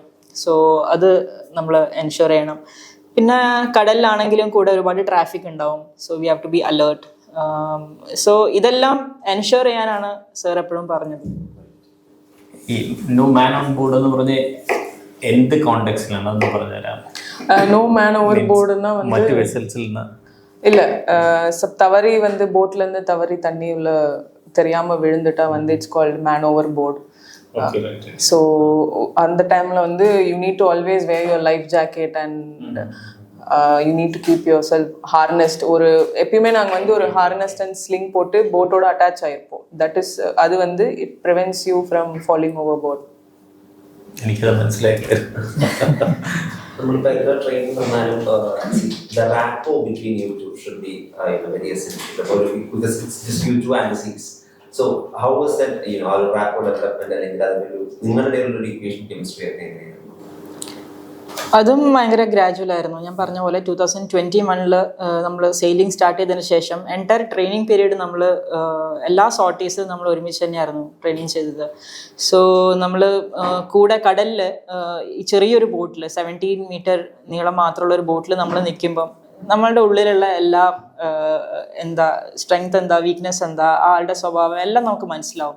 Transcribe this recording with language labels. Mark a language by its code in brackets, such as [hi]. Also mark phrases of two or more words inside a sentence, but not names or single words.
[ml] സോ അത് നമ്മൾ എൻഷുർ ചെയ്യണം. പിന്നെ കടലിലാണെങ്കിലും കൂടെ ഒരുപാട് ട്രാഫിക് ഉണ്ടാവും. [en] so we have to be alert. [ml] സോ ഇതെല്ലാം എൻഷുർ ചെയ്യാനാണ് സർ എപ്പോഴും പറഞ്ഞത്. ഈ [en] no man on board [ml] എന്ന് പറഞ്ഞ് എന്ത് കോണ്ടെക്സ്റ്റിലാണ് അതൊന്ന് പറഞ്ഞുതരാം? [en] no man over [ta] போர்டுன்னா வந்து [ml] മറ്റ് വെസൽസിൽ നിന്ന് [ta] இல்லை தவறி வந்து போட்லேருந்து தவறி தண்ணி உள்ள தெரியாமல் விழுந்துட்டா வந்து [en] it's called man over board. ஸோ அந்த டைமில் வந்து you need to always wear your life jacket and you need to keep yourself harnessed. [ta] ஒரு எப்பயுமே நாங்கள் வந்து ஒரு [en] harnessed and sling [ta] போட்டு போட்டோட அட்டாச் ஆகிருப்போம். [en] that is [ta] அது வந்து [en] it prevents you from falling over board. [ml] എനിക്കത് മനസ്സിലായി. നമ്മളിപ്പോൾ എത്ര ട്രെയിനിങ് വന്നാലും [en] the rapport between you two should be very essential because it's just you two and the scenes. So how was that, our rapport development [ml] അല്ലെങ്കിൽ അതിനൊരു നിങ്ങളുടെ ഒരു ഇക്വേഷൻ കെമിസ്ട്രി ഒക്കെ അതും ഭയങ്കര ഗ്രാജുവൽ ആയിരുന്നു. ഞാൻ പറഞ്ഞ പോലെ 2021 നമ്മൾ സെയിലിംഗ് സ്റ്റാർട്ട് ചെയ്തതിന് ശേഷം [en] entire training period [ml] നമ്മൾ എല്ലാ സോർട്ടീസിലും നമ്മൾ ഒരുമിച്ച് തന്നെയായിരുന്നു ട്രെയിനിങ് ചെയ്തത്. സോ നമ്മൾ കൂടെ കടലിൽ ഈ ചെറിയൊരു ബോട്ടിൽ 17 മീറ്റർ നീളം മാത്രമുള്ള ഒരു ബോട്ടിൽ നമ്മൾ നിൽക്കുമ്പം നമ്മളുടെ ഉള്ളിലുള്ള എല്ലാ എന്താ സ്ട്രെങ്ത് എന്താ വീക്ക്നെസ് എന്താ ആളുടെ സ്വഭാവം എല്ലാം നമുക്ക് മനസ്സിലാവും.